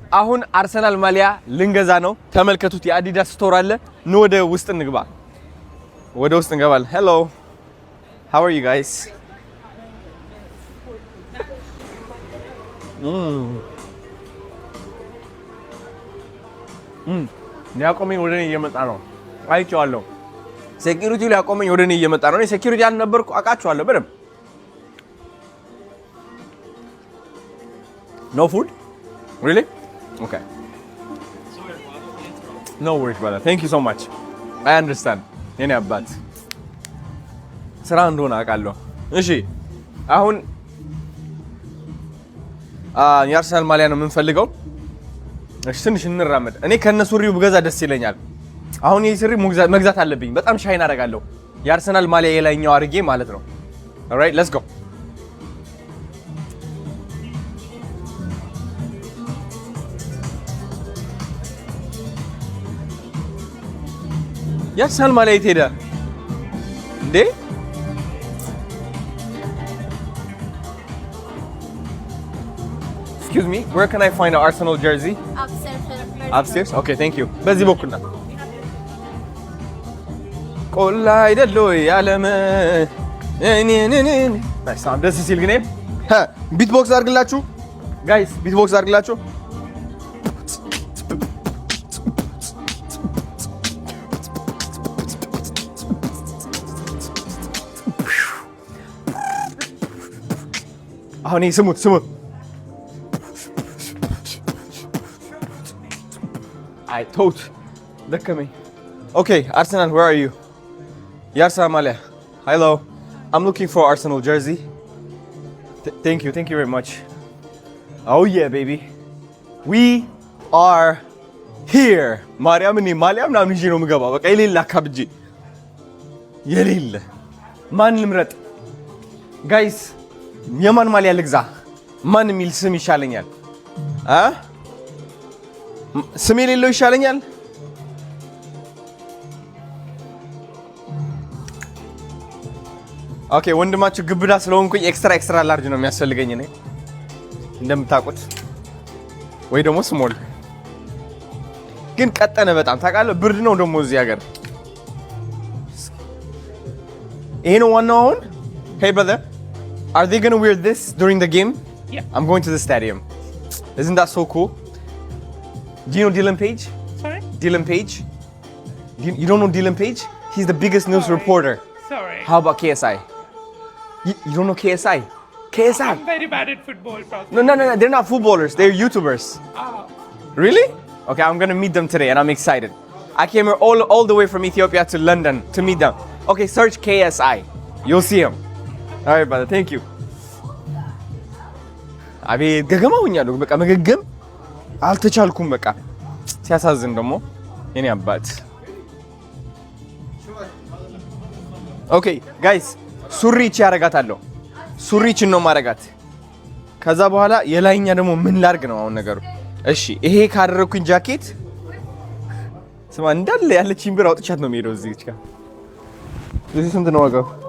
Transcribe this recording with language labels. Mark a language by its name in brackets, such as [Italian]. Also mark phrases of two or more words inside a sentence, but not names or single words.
[Amharic] አሁን አርሰናል ማሊያ ልንገዛ ነው። ተመልከቱት፣ የአዲዳስ ስቶር አለ። ኑ ወደ ውስጥ እንግባ። ወደ ውስጥ እንገባለን። ሄሎ [English] how are you guys? [Amharic] ሊያቆመኝ ወደ እኔ እየመጣ ነው። አይቼዋለሁ። ሴኩሪቲ ሊያቆመኝ ወደ እኔ እየመጣ ነው። እኔ ሴኩሪቲ አልነበርኩ፣ አውቃቸዋለሁ በደምብ። [English] No food? Really? Okay. No worries, brother. Thank you so much. I understand. [Amharic] የኔ አባት ስራ እንደሆነ አውቃለሁ። እሺ አሁን የአርሰናል ማሊያ ነው የምንፈልገው። እሺ ትንሽ እንራመድ። እኔ ከነሱሪው ብገዛ ደስ ይለኛል። አሁን ይሄ ሱሪ መግዛት አለብኝ። በጣም ሻይን አደርጋለሁ። የአርሰናል ማሊያ የላይኛው አድርጌ ማለት ነው። [English] alright let's go. [Amharic] የአርሰናል ማሊያ የት ሄደ እንዴ? [English] Excuse me, where can I find an Arsenal jersey? Upstairs? Okay, thank you. [Amharic] በዚህ በኩል ነው። ቆላ አይደለ ያለመ [English] nice sound [Amharic] ደስ ሲል ግን ቢትቦክስ አድርግላችሁ ጋይስ፣ ቢትቦክስ አድርግላችሁ። አሁን ስሙት ስሙት። [English] I thought [Amharic] ደከመኝ። [English] Okay, Arsenal, where are you? Arsenal Malia. Hello. I'm looking for Arsenal jersey. Thank you very much. Oh yeah, baby. We are here. [Amharic] ማርያም እኔ ማሊያ ምናምን ይዤ ነው የምገባው። በቃ የሌለ አካብጄ የሌለ ማን ልምረጥ? ጋይስ የማን ማሊያ ልግዛ? ማን የሚል ስም ይሻለኛል? ስም የሌለው ይሻለኛል? ኦኬ ወንድማችሁ ግብዳ ስለሆንኩኝ [English] extra large [Amharic] ነው የሚያስፈልገኝ እኔ እንደምታውቁት፣ ወይ ደግሞ ስሞል። ግን ቀጠነ በጣም ታውቃለህ። ብርድ ነው ደግሞ እዚህ ሀገር። ይሄ ነው ዋናው አሁን። [English] Hey brother, are they going to wear this during the game? Yeah. I'm going to the stadium. Isn't that so cool? Do you know Dylan Page? Sorry? Dylan Page? You don't know Dylan Page? He's the biggest news reporter. Sorry. How about KSI? You don't know KSI? KSI? I'm very bad at football. No. They're not footballers. They're YouTubers. Oh. Really? Okay, I'm going to meet them today and I'm excited. I came here all the way from Ethiopia to London to meet them. Okay, search KSI. You'll see him. All right, brother. Thank you. [Amharic] አቤት ገገማ ሆኛለሁ። በቃ መገገም አልተቻልኩም። በቃ ሲያሳዝን ደግሞ የኔ አባት። ኦኬ ጋይስ፣ ሱሪች ያረጋታለሁ። ሱሪችን ነው ማረጋት። ከዛ በኋላ የላይኛ ደግሞ ምን ላርግ ነው አሁን ነገሩ። እሺ ይሄ ካደረኩኝ ጃኬት ስማ እንዳለ ያለችኝ ብር አውጥቻት ነው የምሄደው እዚህ ጋር። እዚህ ስንት ነው ዋጋው?